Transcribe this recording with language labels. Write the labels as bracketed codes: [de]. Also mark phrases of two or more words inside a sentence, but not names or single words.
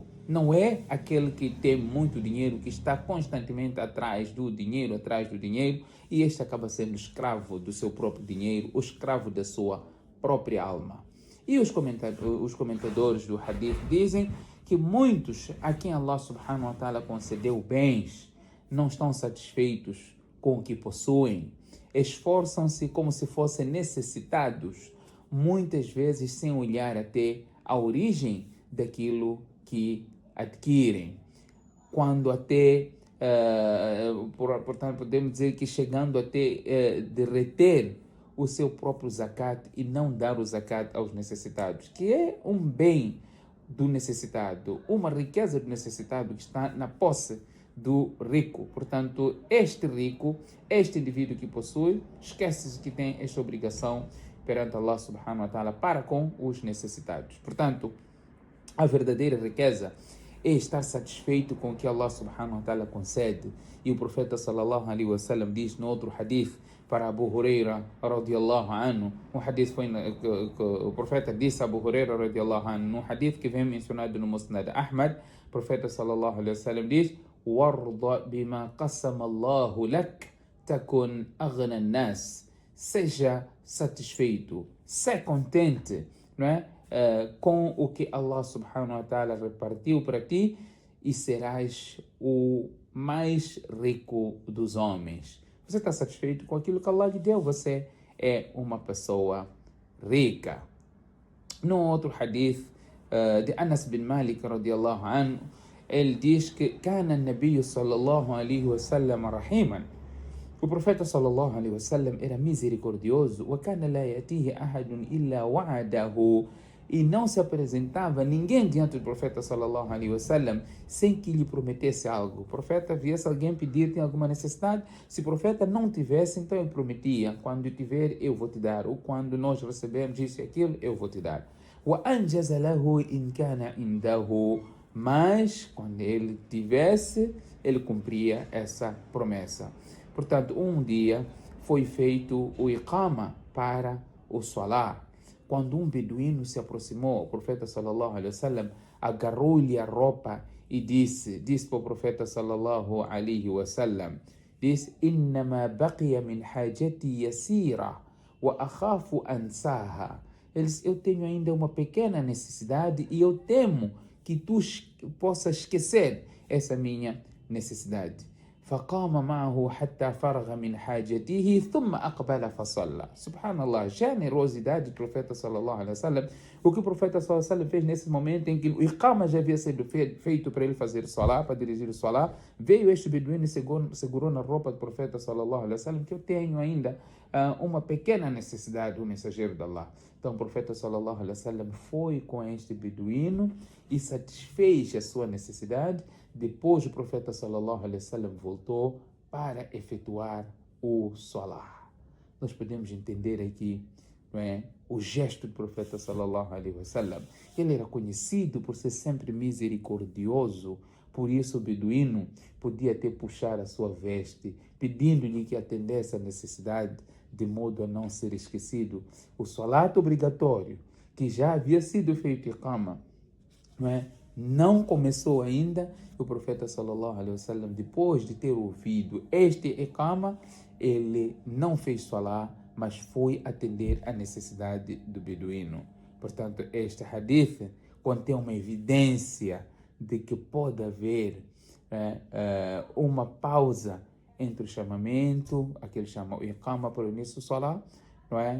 [pt] Não é aquele que tem muito dinheiro, que está constantemente atrás do dinheiro, e este acaba sendo escravo do seu próprio dinheiro, o escravo da sua própria alma. E os comentadores do hadith dizem que muitos a quem [ar] الله سبحانه وتعالى [pt] concedeu bens não estão satisfeitos com o que possuem, esforçam-se como se fossem necessitados, muitas vezes sem olhar até a origem daquilo que adquirem, quando até portanto podemos dizer que chegando até de reter o seu próprio zakat e não dar o zakat aos necessitados, que é um bem do necessitado, uma riqueza do necessitado que está na posse do rico. Portanto, este rico, este indivíduo que possui, esquece-se que tem esta obrigação perante [ar] الله سبحانه وتعالى [pt] para com os necessitados. Portanto, a verdadeira riqueza é estar satisfeito com o que [ar] الله سبحانه وتعالى [pt] concede. E o profeta [ar] صلى الله عليه وسلم [pt] diz no outro hadith para Abu Huraira [ar] رضي الله عنه, [pt] um hadith foi que o profeta disse a Abu Huraira [ar] رضي الله عنه, [pt] num hadith que vem mencionado no Musnad Ahmad, o profeta [ar] صلى الله عليه وسلم diz: "وارض بما قسم الله لك تكن أغنى الناس." [pt] Seja satisfeito, seja contente, não é? Com o que [ar] الله سبحانه وتعالى [pt] repartiu para ti e serás o mais rico dos homens. Você está satisfeito com aquilo que Allah lhe deu, você é uma pessoa rica. No outro hadith de Anas bin Malik [ar] رضي الله عنه, [pt] ele diz que [ar] كان النبي صلى الله عليه وسلم رحيما. [pt] O profeta [ar] صلى الله عليه وسلم [pt] era misericordioso. [ar] وكان لا يأتيه أحد إلا وعده. [pt] E não se apresentava ninguém diante do profeta [ar] صلى الله عليه وسلم [pt] sem que lhe prometesse algo. O profeta viesse alguém pedir, tem alguma necessidade? Se o profeta não tivesse, então ele prometia: quando eu tiver, eu vou te dar. Ou quando nós recebemos isso e aquilo, eu vou te dar. [ar] وَأَنْجَزَ لَهُ إِنْ كَانَ عِنْدَهُ. [pt] Mas, quando ele tivesse, ele cumpria essa promessa. Portanto, um dia foi feito o iqama para o salar. quando um beduíno se aproximou, o profeta [ar] صلى الله عليه وسلم [pt] agarrou-lhe a roupa e disse para o profeta [ar] صلى الله عليه وسلم, [pt] disse: [ar] "إنما بقي من حاجتي يسيرة وأخاف أنساها." [pt] Ele disse: eu tenho ainda uma pequena necessidade e eu temo que tu possas esquecer essa minha necessidade. [ar] فقام معه حتى فرغ من حاجته ثم أقبل فصلى. [pt] Subhanallah, generosidade do profeta [ar] صلى الله عليه وسلم. [pt] O que o profeta [ar] صلى الله عليه وسلم [pt] fez nesse momento em que o iqama já havia sido feito para ele fazer salah, para dirigir o salah, veio este beduíno e segurou na roupa do profeta [ar] صلى الله عليه وسلم, [pt] que eu tenho ainda uma pequena necessidade, o mensageiro de Allah. Então o profeta [ar] صلى الله عليه وسلم [pt] foi com este beduíno e satisfez a sua necessidade. Depois o profeta [ar] صلى الله عليه وسلم [pt] voltou para efetuar o salah. Nós podemos entender aqui, não é, o gesto do profeta [ar] صلى الله عليه وسلم. [pt] Ele era conhecido por ser sempre misericordioso, por isso o beduíno podia até puxar a sua veste, pedindo-lhe que atendesse a necessidade, de modo a não ser esquecido. O salat obrigatório, que já havia sido feito iqama, não começou ainda. O profeta [ar] صلى الله عليه وسلم, [pt] depois de ter ouvido este iqama, ele não fez salah, mas foi atender a necessidade do beduíno. Portanto, este hadith contém uma evidência de que pode haver uma pausa entre o chamamento, aquele chama o iqama para o início do salah, não é?